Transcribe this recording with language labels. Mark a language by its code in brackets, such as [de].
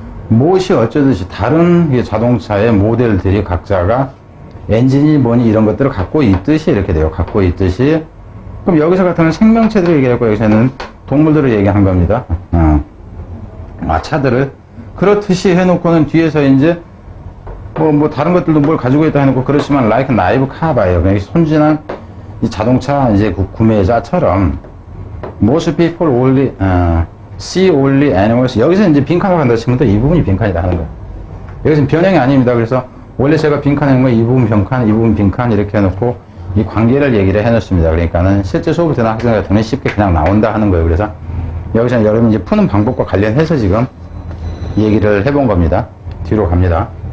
[ko] 무엇이 어쩌듯이 다른 자동차의 모델들이 각자가 엔진이 뭐니 이런 것들을 갖고 있듯이 이렇게 돼요. 갖고 있듯이. 그럼 여기서 같은 경우는 생명체들을 얘기하고 여기서는 동물들을 얘기한 겁니다. 차들을. 그렇듯이 해놓고는 뒤에서 이제 뭐 다른 것들도 뭘 가지고 있다 해놓고 그렇지만 [en] like naive car buyer. [ko] 손진한 이 자동차 이제 구매자처럼 [en] most people only see only animals. [ko] 여기서 이제 빈칸을 한다 치면 또 이 부분이 빈칸이다 하는 거예요. 여기서는 변형이 아닙니다. 그래서 원래 제가 빈칸에 있는 거 이 부분 빈칸, 이 부분 빈칸 이렇게 해놓고 이 관계를 얘기를 해놓습니다. 그러니까는 실제 수업을 듣는 학생 같은 경우는 쉽게 그냥 나온다 하는 거예요. 그래서 여기서는 여러분 이제 푸는 방법과 관련해서 지금 얘기를 해본 겁니다. 뒤로 갑니다.